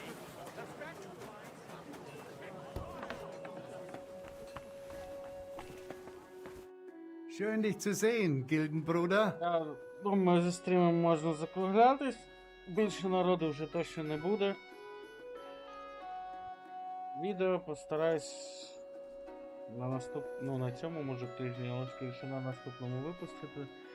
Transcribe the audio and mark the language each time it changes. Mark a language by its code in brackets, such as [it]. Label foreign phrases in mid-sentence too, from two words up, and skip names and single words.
[en] The red [de] Schön dich zu sehen, Gildenbruder. [uk] Я думаю, зі стрімом можна закруглятись. Більше народу вже точно не буде. Відео постараюсь на цьому, може, тижні, але скоріше на наступному випустити.